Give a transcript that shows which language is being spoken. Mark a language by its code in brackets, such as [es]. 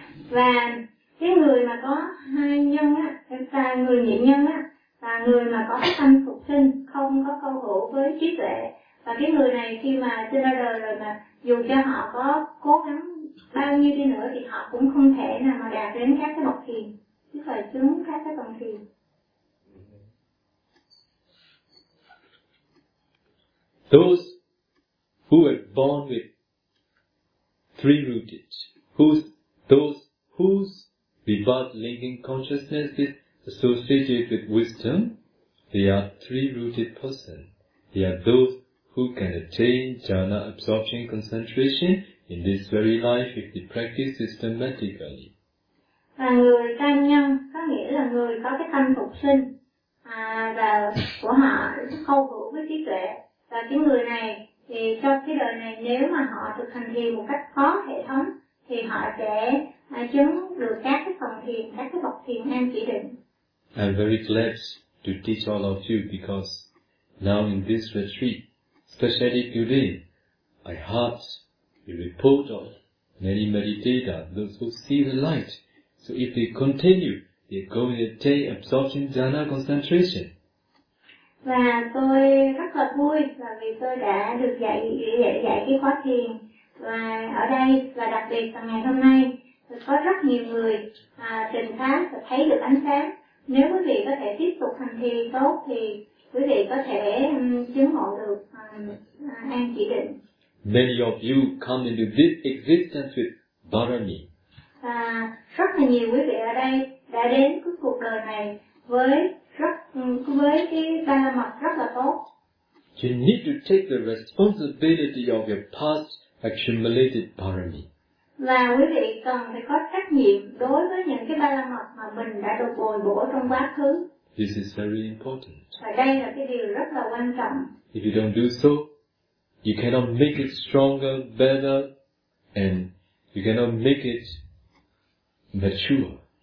[vi] Và cái người mà có hai nhân á, và người nhị nhân á, và người mà có tâm phục sinh, không có câu hữu với trí tuệ. Và cái người này khi mà sinh ra đời rồi mà dù cho họ có cố gắng bao nhiêu đi nữa thì họ cũng không thể nào mà đạt đến các cái bậc thiền, chứ phải chứng các cái bậc thiền. [en] Those who were born with three rooted, those whose rebirth linking consciousness is associated with wisdom, they are three rooted person. They are those who can attain jhana absorption concentration in this very life if they practice systematically. [vi] Và người tam nhân có nghĩa là người có cái tâm phục sinh và của họ câu hữu với trí tuệ. Và cái người này thì trong cái đời này nếu mà họ thực hành thiền một cách có hệ thống thì họ sẽ chứng được các cái phần thiền, các cái bậc thiền an chỉ định. [en] I'm very glad to teach all of you because now in this retreat, especially today, I heard the report of many meditators, those who see the light. So if they continue, they're going to take absorption jhana concentration. [vi] Và tôi rất là vui là vì tôi đã được dạy cái khóa thiền. Và ở đây, và đặc biệt là ngày hôm nay, có rất nhiều người trình pháp và thấy được ánh sáng. Nếu quý vị có thể tiếp tục hành thiền tốt thì quý vị có thể chứng ngộ được an chỉ định. [en] Many of you come into this existence with barami. [vi] Và rất là nhiều quý vị ở đây đã đến cái cuộc đời này với cái ba la mật rất là tốt. [en] You need to take the responsibility of your past accumulated parami. [vi] Và quý vị cần phải có trách nhiệm đối với những cái ba la mật mà mình đã được bồi bổ trong quá khứ. [en] This is very important. [vi] Và đây là cái điều rất là quan trọng. [en] If you don't do so, you cannot make it stronger, better, and you cannot make it mature.